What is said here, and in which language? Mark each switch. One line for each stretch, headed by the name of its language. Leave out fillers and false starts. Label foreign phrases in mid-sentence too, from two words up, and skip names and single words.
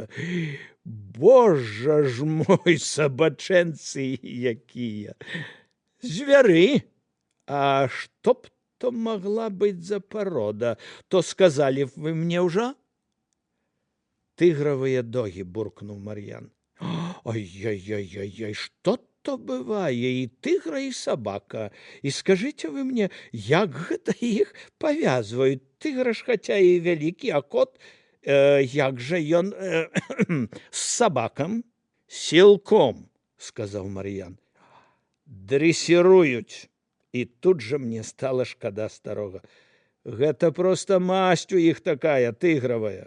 Belarusian: Божа ж мой, сабачэнцы якія! Звяры! А што б то магла быць за парода? То сказалі б вы мне ўжо? Тыгравыя догі, буркнуў Мар'ян.
Russian: Ой-ой-ой-ой-ой, что-то бывае, и тигра, и собака. И скажите вы мне,
Belarusian: як гэта іх павязваюць? Тигр ж хаця і вялікі, а кот, як жа ён з сабакам? Сілком, сказаў Мар'ян. Дрэсіруюць. І тут жа мне стала шкада старога. Гэта проста масць у іх такая, тыгравая.